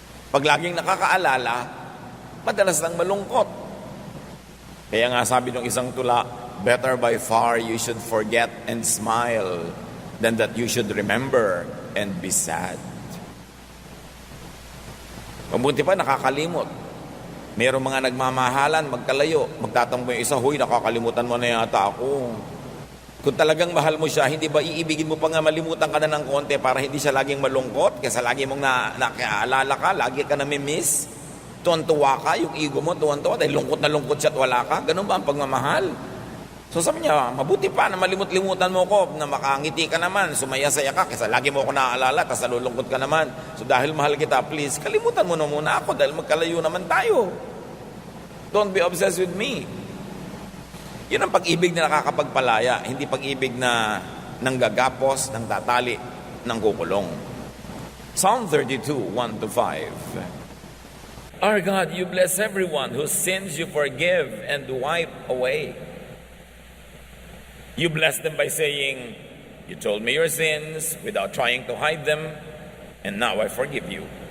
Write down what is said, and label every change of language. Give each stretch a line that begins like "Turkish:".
Filipino: Pag laging nakakaalala, madalas lang malungkot. Kaya nga sabi ng isang tula,
English: better by far you should forget and smile than that you should remember and be sad.
Filipino: Mabuti pa nakakalimot. Mayroong mga nagmamahalan, magkalayo, magtatampo yung isa, huy, nakakalimutan mo na yata ako. Kung talagang mahal mo siya, hindi ba iibigin mo pa nga malimutan ka na ng konti para hindi siya laging malungkot? Kaysa lagi mong nakaalala ka, lagi ka namimiss. Tuwan-tuwa ka, yung ego mo tuwan-tuwa dahil lungkot na lungkot siya at wala ka. Ganun ba ang pagmamahal? So sabi niya, mabuti pa na malimut-limutan mo ko, na makangiti ka naman, sumaya-saya ka, kaysa lagi mo ako naaalala, tapos nalulungkot ka naman. So dahil mahal kita, please, kalimutan mo na muna ako dahil magkalayo naman tayo.
English: Don't be obsessed with me.
Filipino: Yun ang pag-ibig na nakakapagpalaya, hindi pag-ibig na nanggagapos, nang tatali, nang kukulong.
English: Psalm 32, 1-5. Our God, you bless everyone whose sins you forgive and wipe away. You bless them by saying, you told me your sins without trying to hide them, and now I forgive you.